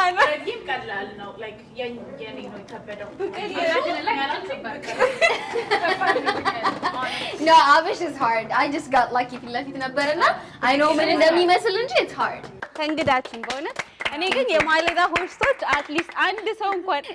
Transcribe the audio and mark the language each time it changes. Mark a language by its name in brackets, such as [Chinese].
[Amharic] ረዲም ቀላል ነው ላይክ የኔ ነው የከበደው [English] No, አብሽ is hard. I just got lucky [Amharic] ፊት ለፊት ነበርና [English] I know [Amharic] ምን እንደሚመስል እንጂ [English] it's hard. [Amharic] ከእንግዳችን በእውነት እኔ ግን የማለዳ ሆስቶች አትሊስት አንድ ሰው እንኳን